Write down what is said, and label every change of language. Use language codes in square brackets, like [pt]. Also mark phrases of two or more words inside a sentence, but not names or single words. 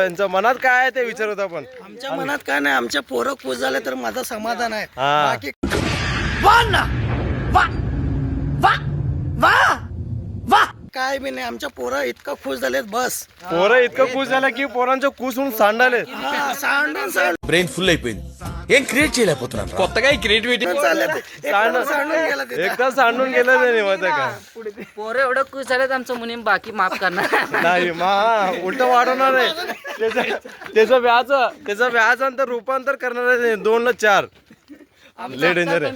[mr] यांच्या मनात काय आहे ते विचार होता आपण. आमच्या मनात काय नाही, आमच्या पोरं खुश झाले तर माझं समाधान आहे. हा बाकी काय बी नाही, आमच्या पोरं इतकं खुश झालेत बस. पोरं इतकं खुश झालं की पोरांच्या खुश होऊन सांडाले. [en] brain full [te] అయిపోయింది. ఏం క్రియేట్ చేయలేకపోతున్నాను. కొత్తగా ఈ క్రియేటివిటీ [mr] एकदा सांडून गेलं त्याने माहिती का. पोरं एवढं खुश झालेत आमचं मुनीम, बाकी माफ करणार नाही उलट वाढवणार आहे त्याचं व्याज नंतर रूपांतर करणार आहे 2 ला 4. लय डेंजर आहे.